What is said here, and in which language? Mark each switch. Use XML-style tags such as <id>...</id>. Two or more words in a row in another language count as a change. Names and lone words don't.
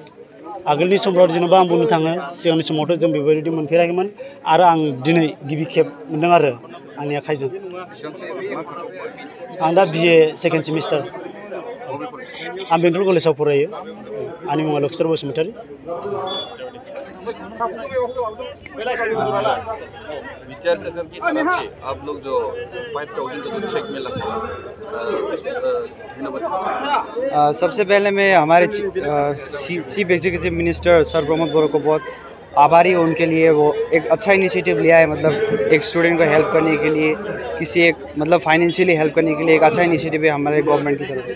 <brx>आगोलनि समफ्राव जेनेबा आं बुंनो थाङो सिगांनि समावथ' जों बेबायदि मोनफेराखैमोन आरो आं दिनै गिबि खेब मोनदों आरो आंनि आखाइजों। आं दा BA</brx> <en>second semester.</en> <brx>आं बेंटल कलेजाव फरायो आंनि मुङा लक्ष्मण बसुमतारी</brx> <hi>बीटीआर सरकार की तरफ से आप लोग जो 5000 का जो चेक मिला धन्यवाद। सबसे पहले मैं हमारे</hi> <en>Chief Executive Minister</en> <hi>सर प्रमोद बोरो को बहुत आभारी हूँ उनके लिए। वो एक अच्छा इनिशिएटिव लिया है, मतलब एक स्टूडेंट को हेल्प करने के लिए, किसी एक मतलब</hi> <en>financially help</en> <hi>करने के लिए एक अच्छा इनिशिएटिव है हमारे गवर्नमेंट की तरफ से।</hi>